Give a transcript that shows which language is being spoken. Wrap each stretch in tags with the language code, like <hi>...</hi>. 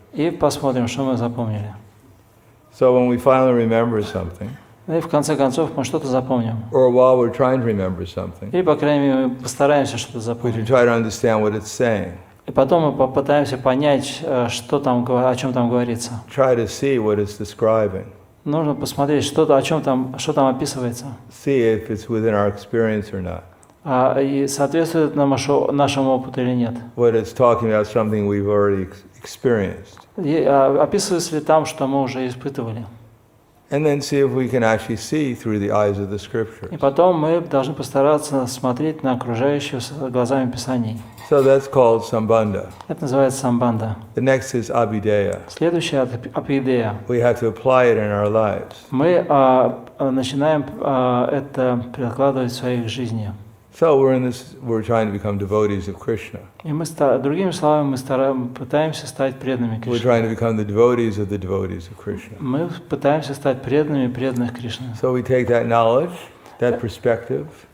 <ru>и посмотрим, что мы запомнили.</ru> <en>So when we finally remember something,</en> <ru>И в конце концов мы что-то запомним.</ru> <en>or while we're trying to remember something,</en> <ru>Или, по крайней мере, мы постараемся что-то</ru> <en>we should</en> <ru>запомнить.</ru> <en>try to understand what it's saying.</en> <ru>И потом мы попытаемся понять, что там, о чем там говорится.</ru> <en>Try to see what it's describing.</en> <ru>Нужно посмотреть, что там описывается.</ru> <en>See if it's within our experience or not.</en> <ru>И соответствует нашему опыту или нет.</ru> <en>What it's talking about something we've already experienced.</en> <ru>И описывается ли там, что мы уже испытывали.</ru> <en>And then see if we can actually see through the eyes of the scriptures.</en> <ru>И потом мы должны постараться смотреть на окружающее глазами Писаний.</ru> <en>So that's called sambandha.</en> <ru>Это называется самбанда.</ru> <en>The next is abhideya.</en> <ru>Следующее – апидея.</ru> <en>We have to apply it in our lives.</en> <ru>Мы начинаем это перекладывать в своих жизнях.</ru> <en>So we're trying to become devotees of Krishna.</en> <ru>И мы, другими словами, мы пытаемся стать преданными</ru> <en>We're</en> <ru>Кришны.</ru> <en>trying to become the devotees of Krishna.</en> <ru>Мы пытаемся стать преданными преданных Кришны.</ru> <en>So we take that knowledge, that perspective,</en>